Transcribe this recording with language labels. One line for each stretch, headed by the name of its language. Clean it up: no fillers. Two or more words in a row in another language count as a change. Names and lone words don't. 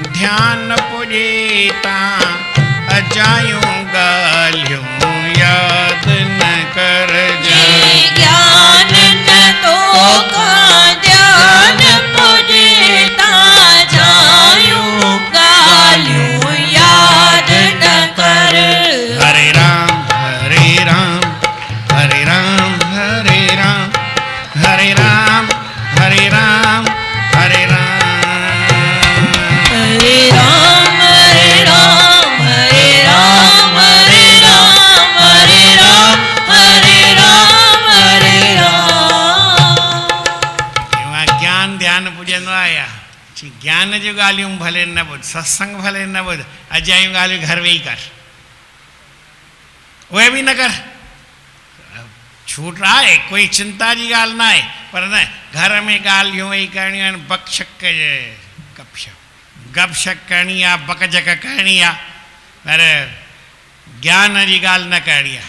Sindhi: ध्यान पुॼे तां अजायूं ॻाल्हियूं यादि न करजां। ज्ञान न तोखां ध्यान पुॼे तां जायूं ॻाल्हियूं यादि न कर।
Hindi: हरे राम हरे राम हरे राम हरे राम हरे राम हरे राम हरे राम। हरे राम हरे राम हरे राम हरे राम हरे राम हरे राम हरे राम।
Sindhi: एवा ज्ञान ध्यान पुॼंदो आहे या ज्ञान जूं ॻाल्हियूं भले न ॿुध, सत्संग भले न ॿुध, अजायूं ॻाल्हियूं घर वेही कर, उहे बि न कर। छूट आहे, कोई चिंता जी ॻाल्हि न आहे, पर न घर में ॻाल्हियूं वेही करणियूं आहिनि, बकशक गपशप करणी आहे, बकझक करणी आहे, पर ज्ञान जी ॻाल्हि न करणी आहे।